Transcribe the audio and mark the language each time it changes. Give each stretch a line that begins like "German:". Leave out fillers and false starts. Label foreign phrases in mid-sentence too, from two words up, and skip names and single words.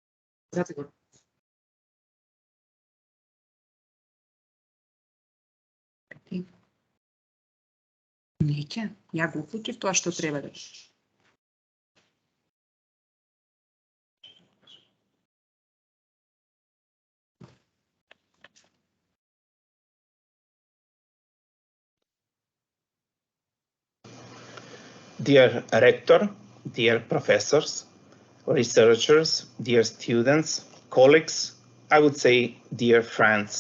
Macedonian: Неќе, ја го уклучив тоа што треба да.
English: Dear rector, dear professors, researchers, dear students, colleagues, I would say dear friends.